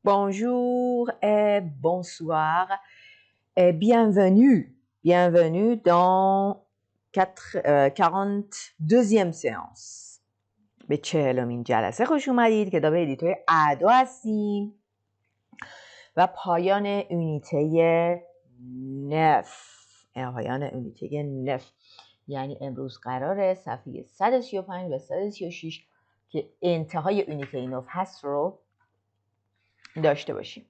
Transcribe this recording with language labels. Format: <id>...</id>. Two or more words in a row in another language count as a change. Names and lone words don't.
<fr>Bonjour et bonsoir et bienvenue dans 42e séance.</fr> <fa>به 40مین جلسه خوش اومدید. کتاب ادیتور اعدا هستیم و پایان اونیته 9 یعنی امروز قراره صفحه 135 و 136 که انتهای اونیته 9 هست رو داشته باشیم.</fa>